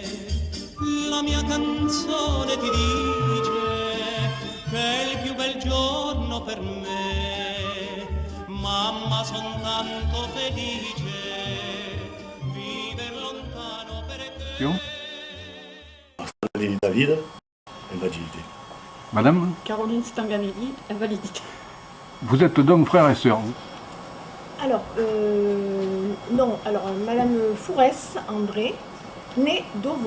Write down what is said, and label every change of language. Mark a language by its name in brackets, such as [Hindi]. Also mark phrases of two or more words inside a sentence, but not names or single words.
[Italian] La mia canzone ti dice che è il più bel giorno per me. Mamma, son tanto felice viver lontano perché. [French] David, invalidité. Madame, Caroline Stanganelli, invalidité. vous êtes donc frère et sœur. Alors, non, alors Madame Fourès, André, née Dovo.